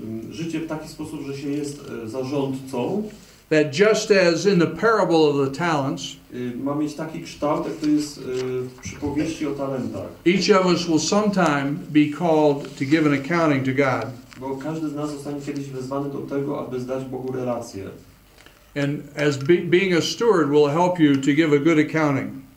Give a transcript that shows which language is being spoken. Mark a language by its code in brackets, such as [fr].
[pl] Życie w taki sposób, że się jest zarządcą, [en] that just as in the parable of the talents, [pl] ma mieć taki kształt, jak to jest w przypowieści o talentach. [en] each of us will sometime be called to give an accounting to God. [pl] Bo każdy z nas zostanie kiedyś wezwany do tego, aby zdać Bogu relację. [en] And as being a steward will help you to give a good accounting.